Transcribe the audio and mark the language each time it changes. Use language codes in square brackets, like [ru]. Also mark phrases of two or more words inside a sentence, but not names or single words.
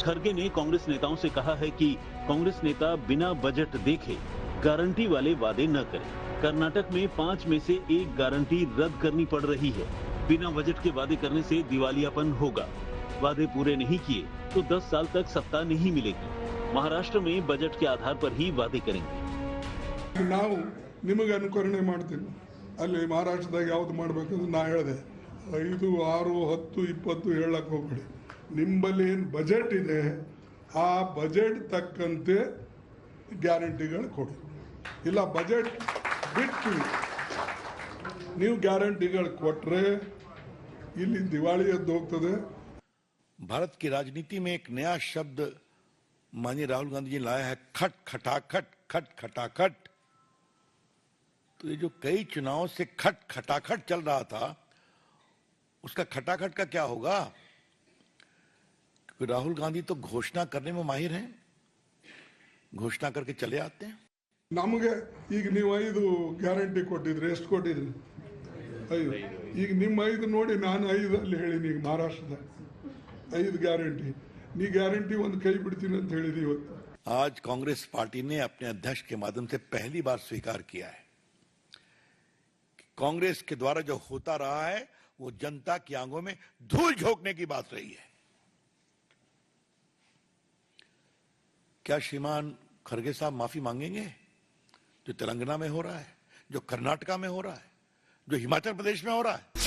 [hi] खड़गे ने कांग्रेस नेताओं से कहा है कि कांग्रेस नेता बिना बजट देखे गारंटी वाले वादे न करें। कर्नाटक में 5 में से 1 गारंटी रद्द करनी पड़ रही है। बिना बजट के वादे करने से दिवालियापन होगा। वादे पूरे नहीं किए तो 10 साल तक सत्ता नहीं मिलेगी। महाराष्ट्र में बजट के आधार पर ही वादे करेंगे। [kn] ನಾವು ನಿಮಗೆ ಅನುಕರಣೆ ಮಾಡ್ತೀನಿ, ಅಲ್ಲಿ ಮಹಾರಾಷ್ಟ್ರದಾಗ ಯಾವ್ದು ಮಾಡಬೇಕಂದ್ರೆ ನಾ ಹೇಳಿದೆ 5, 6, 10, 20 ಹೇಳಕ್ ಹೋಗ್ಬೇಡಿ. ನಿಮ್ಮಲ್ಲಿ ಏನು ಬಜೆಟ್ ಇದೆ ಆ ಬಜೆಟ್ ತಕ್ಕಂತೆ ಗ್ಯಾರಂಟಿಗಳು ಕೊಡಿ. ಇಲ್ಲ ಬಜೆಟ್ ಬಿಟ್ಟು ನೀವು ಗ್ಯಾರಂಟಿಗಳು ಕೊಟ್ರೆ ಇಲ್ಲಿ ದಿವಾಳಿ ಎದ್ದು ಹೋಗ್ತದೆ। [hi] भारत की राजनीति में एक नया शब्द माननीय राहुल गांधी जी लाया है, खटाखट। तो ये जो कई चुनावों से खटाखट चल रहा था, उसका खटाखट का क्या होगा? क्योंकि राहुल गांधी तो घोषणा करने में माहिर हैं, घोषणा करके चले आते हैं। [kn] ನಮಗೆ ಈಗ ನೀವು 5 ಗ್ಯಾರಂಟಿ ಕೊಟ್ಟಿದ್ರಿ, ಎಷ್ಟು ಕೊಟ್ಟಿದ್ರಿ? 5. ಈಗ ನಿಮ್ಮ 5 ನೋಡಿ ನಾನು 5 ಅಲ್ಲಿ ಹೇಳಿನಿ. ಈಗ ಮಹಾರಾಷ್ಟ್ರದಾಗ 5 ಗ್ಯಾರಂಟಿ, ನೀ ಗ್ಯಾರಂಟಿ ಒಂದು ಕೈ ಬಿಡ್ತೀನಿ ಅಂತ ಹೇಳಿದಿ ಇವತ್ತು। [hi] आज कांग्रेस पार्टी ने अपने अध्यक्ष के माध्यम से पहली बार स्वीकार किया है कि कांग्रेस के द्वारा जो होता रहा है वो जनता की आंखों में धूल झोंकने की बात रही है। क्या श्रीमान खड़गे साहब माफी मांगेंगे जो तेलंगाना में हो रहा है, जो कर्नाटका में हो रहा है, जो हिमाचल प्रदेश में हो रहा है?